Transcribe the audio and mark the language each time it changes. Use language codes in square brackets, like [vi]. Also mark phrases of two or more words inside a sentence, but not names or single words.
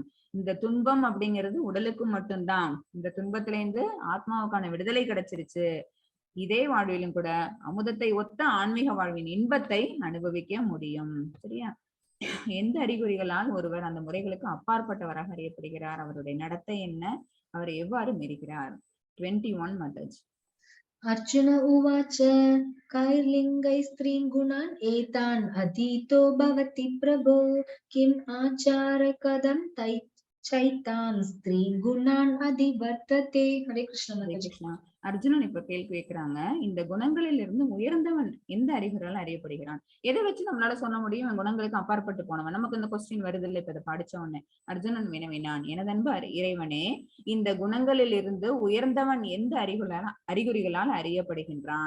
[ta] இந்த துன்பம் அப்படிங்கிறது உடலுக்கு மட்டும்தான். இந்த துன்பத்துல இருந்து ஆத்மாவுக்கான விடுதலை கிடைச்சிருச்சு. இதே வாழ்விலும் கூட அமுதத்தை ஒத்த ஆன்மீக வாழ்வின் இன்பத்தை அனுபவிக்க முடியும். சரியா? எந்த அறிகுறிகளால் ஒருவர் அந்த முறைகளுக்கு அப்பாற்பட்டவராக அறியப்படுகிறார்? அவருடைய நடத்தை என்ன? அவர் எவ்வாறு மெரிகிறார்? 21 மாதாஜி. [sa] अर्जुन उवाच कैर्लिङ्गै स्त्रीन् गुणान् एतान् अधीतो भवति प्रभो किम् आचार कथं चैतान् स्त्रीन् गुणान् अधिवर्तते. हरे कृष्ण माताजी. [ta] அர்ஜுனன் இப்ப கேள்வி கேட்கிறாங்க, இந்த குணங்களில் இருந்து உயர்ந்தவன் எந்த அறிகுறியால் அறியப்படுகிறான்? எதை வச்சு நம்மளால சொல்ல முடியும் குணங்களுக்கு அப்பாற்பட்டு போனவன்? நமக்கு இந்த கொஸ்டின் வருது இல்லை இப்ப இதை படிச்ச உடனே. அர்ஜுனன் வினவினான், எனதன்பு இறைவனே, இந்த குணங்களில் இருந்து உயர்ந்தவன் எந்த அறிகுறிகளால் அறியப்படுகின்றான்?